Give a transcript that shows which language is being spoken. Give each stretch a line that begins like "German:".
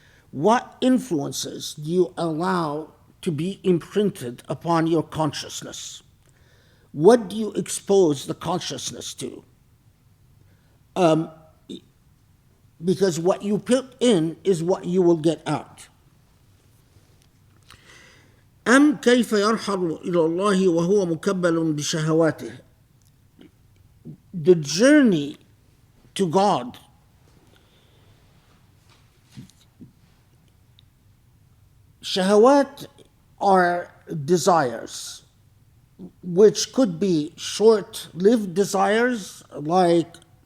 English: What influences do you allow to be imprinted upon your consciousness? What do you expose the consciousness to? Because what you put in is what you will get out.
Arabic: أم كيف يرحل إلى الله وهو مكبل بشهواته.
English: The journey to God shahawat are desires, which could be short-lived desires like